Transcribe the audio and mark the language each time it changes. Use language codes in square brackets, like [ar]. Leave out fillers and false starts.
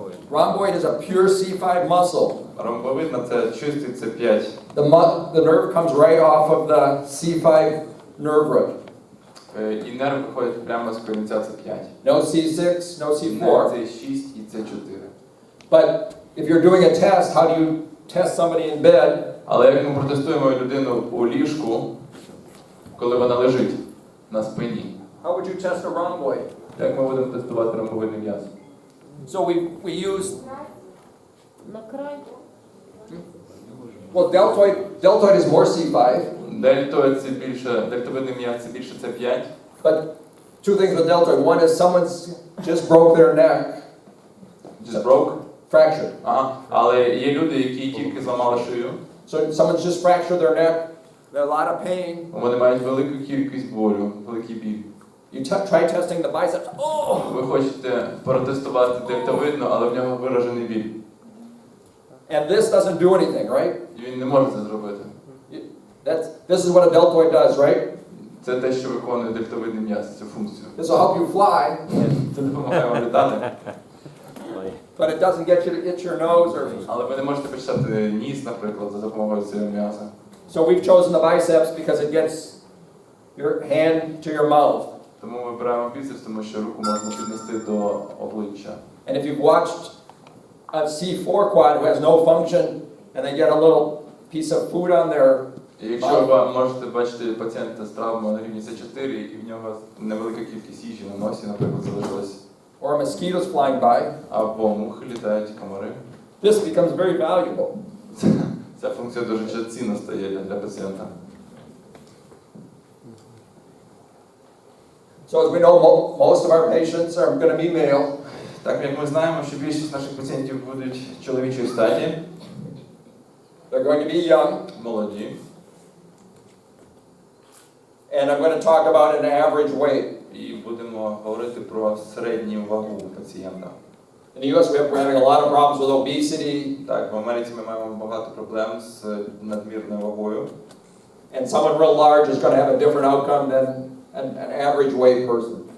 [en] Rhomboid is a pure C5 muscle. [uk] Ромбовидна це чистий C5. [en] The nerve comes right off of the C5 nerve root. [uk] І нерв виходить прямо з корінця C5. [en] No C6, no [uk] Не [en] C4. [uk] C6 і C4. [en] But if you're doing a test, how do you test somebody in bed? [uk] Але як ми протестуємо людину у ліжку, коли вона лежить на спині? [en] How would you test a rhomboid? [uk] Як ми будемо тестувати ромбовидний м'яз? [en] So we use [uk] На край. [en] Well, deltoid is more C5, Дельтоїд це більше, дельтовидний м'яз це більше C5. but two things with deltoid. One is someone's just broke their neck, Just broke. fractured. Ага. [uk] Але є люди, які тільки зламали шию. [en] So someone's just fractured their neck, they're a lot of pain. [uk] Вони мають велику кількість болю, великий біль. [en] You try testing the biceps. Oh! [uk] Ви хочете протестувати дельтовидну, але в нього виражений біль. [en] And this doesn't do anything, right? [uk] І він не може це зробити. [en] This is what a deltoid does, right? [uk] Це те, що виконує дельтовидний м'яз, цю функцію. [en] This will help you fly, [uk] Це допомагає вам літати. [en] but it doesn't get you to itch your nose or. [uk] Але ви не можете почати ніс, наприклад, за допомогою цього м'яза. [en] So we've chosen the biceps because it gets your hand to your mouth. [uk] Тому ми вибираємо біцепс, тому що руку можна піднести до обличчя. [en] And if you've watched a C4 quad who has no function and they get a little piece of food on their [uk] І якщо ви можете бачити пацієнта з травмою на рівні С4, і в нього невелика кількість їжі на носі, наприклад, залишилась, [en] or mosquitoes flying by, [uk] або мухи літають, комари, [en] this becomes very valuable. [uk] ця функція дуже цінна стає для пацієнта. [en] So as we know, most of our patients are going to be male. [uk] Так як ми знаємо, що більшість наших пацієнтів будуть чоловічої статі, [en] They're going to be young. [uk] молоді, [en] And I'm going to talk about an average weight. [uk] і будемо говорити про середню вагу пацієнта. [en] In the US, we're having a lot of problems with obesity, [uk] Так, в Америці ми маємо багато проблем з надмірною вагою. [en] and someone real large is going to have a different outcome than an average weight person.